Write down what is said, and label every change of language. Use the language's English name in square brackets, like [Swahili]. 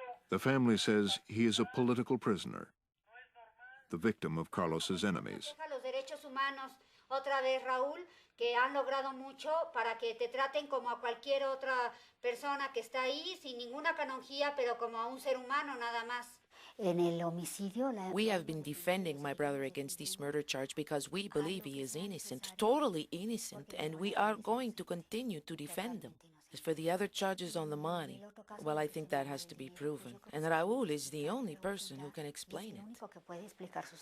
[English] The family says he is a political prisoner, the victim of Carlos's enemies. [Spanish] Los derechos humanos, otra vez, Raúl, que han logrado mucho para que te traten como a cualquier otra persona que está ahí, sin ninguna canonjía, pero como a un ser humano nada más. En el homicidio, [English] We have been defending my brother against this murder charge because we believe he is innocent, totally innocent, and we are going to continue to defend him. As for the other charges on the money, well, I think that has to be proven. And Raúl is the only person who can explain it.